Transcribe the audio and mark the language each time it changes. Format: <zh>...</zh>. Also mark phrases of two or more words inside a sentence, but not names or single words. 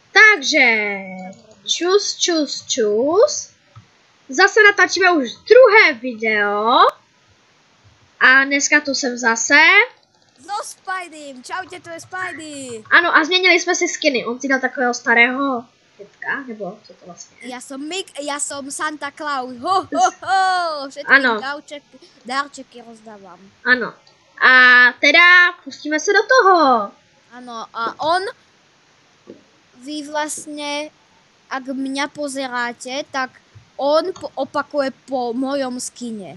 <cs>Takže čus. Zase natáčíme už druhé video. A dneska tu jsem zase.</cs> <sk>So Spidey, čaute, to je Spidey.</sk> <cs>Ano, a změnili jsme si skiny. On si dal takového starého dětka, nebo co to vlastně je?</cs> <sk>Ja som Santa Claus. Ho. Všetkým dárčeky rozdávam.</sk> <cs>Ano. A teda pustíme se do toho.</cs> <sk>Áno, a vy vlastne, ak mňa pozeráte, tak on opakuje po mojom skine.</sk>